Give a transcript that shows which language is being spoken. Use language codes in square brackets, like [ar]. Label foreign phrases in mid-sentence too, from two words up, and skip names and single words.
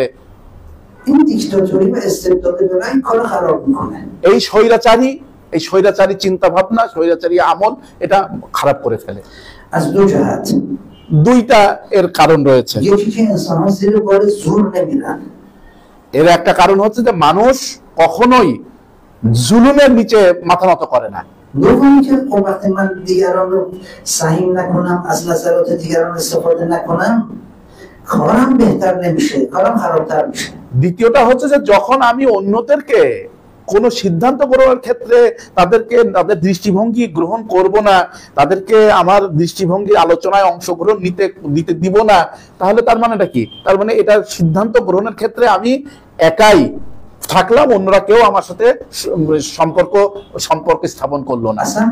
[fa] این دیکتاتوری و استبداد به رأی کار خراب میکنه. [bn] এই স্বৈরাচারী চিন্তা ভাবনা, স্বৈরাচারী আমল এটা খারাপ করে ফেলে। [fa] از دو جهت. [bn] দুইটা এর কারণ রয়েছে। [fa] یکی که انسان‌ها زیر بار زور نمیرن. [bn] এর একটা কারণ হচ্ছে যে মানুষ কখনোই জুলুমের নিচে মাথা নত করে না। [fa] دومی که وقتی من دیگران رو سهیم نکنم، از نظرات دیگران استفاده نکنم، کارم بهتر نمیشه، کارم خرابتر میشه. [bn] দ্বিতীয়টা হচ্ছে যে যখন আমি অন্যদেরকে কোন সিদ্ধান্ত গ্রহণের ক্ষেত্রে তাদের দৃষ্টিভঙ্গি গ্রহণ করব না, তাদেরকে আমার দৃষ্টিভঙ্গি আলোচনায় অংশগ্রহণ দিতে দিব না, তাহলে তার মানেটা কি? তার মানে এটা সিদ্ধান্ত গ্রহণের ক্ষেত্রে আমি একাই থাকলাম, অন্যরা কেউ আমার সাথে সম্পর্ক স্থাপন করলো না।